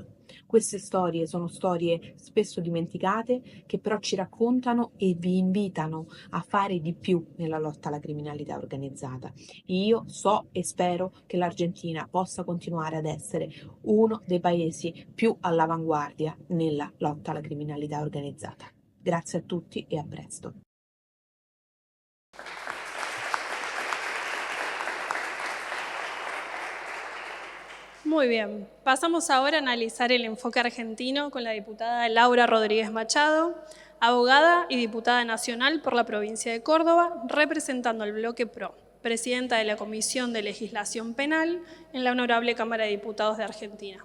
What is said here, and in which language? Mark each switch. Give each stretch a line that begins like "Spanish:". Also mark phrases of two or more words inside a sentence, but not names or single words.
Italian: Queste storie sono storie spesso dimenticate che però ci raccontano e vi invitano a fare di più nella lotta alla criminalità organizzata. Io so e spero che l'Argentina possa continuare ad essere uno dei paesi più all'avanguardia nella lotta alla criminalità organizzata. Grazie a tutti e a presto.
Spanish: Muy bien, pasamos ahora a analizar el enfoque argentino con la diputada Laura Rodríguez Machado, abogada y diputada nacional por la provincia de Córdoba, representando al Bloque PRO, presidenta de la Comisión de Legislación Penal en la Honorable Cámara de Diputados de Argentina.